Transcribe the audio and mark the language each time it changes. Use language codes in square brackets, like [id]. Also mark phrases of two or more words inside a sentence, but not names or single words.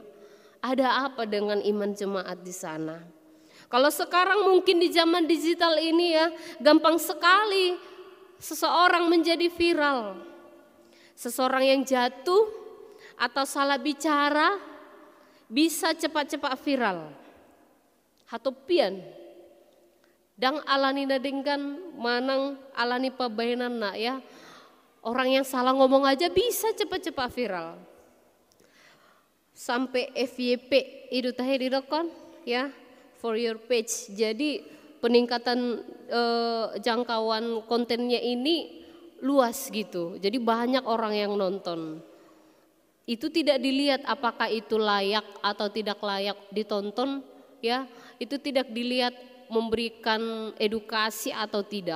[id] Ada apa dengan iman jemaat di sana? Kalau sekarang mungkin di zaman digital ini ya, gampang sekali seseorang menjadi viral. Seseorang yang jatuh atau salah bicara bisa cepat-cepat viral. [bbc] Hatopian dang alani nadengkan manang alani pabainan nak ya. [id] Orang yang salah ngomong aja bisa cepat-cepat viral. Sampai FYP itu tadi didokon ya, [en] for your page. [id] Jadi peningkatan jangkauan kontennya ini luas gitu. Jadi banyak orang yang nonton. Itu tidak dilihat apakah itu layak atau tidak layak ditonton ya. Itu tidak dilihat memberikan edukasi atau tidak.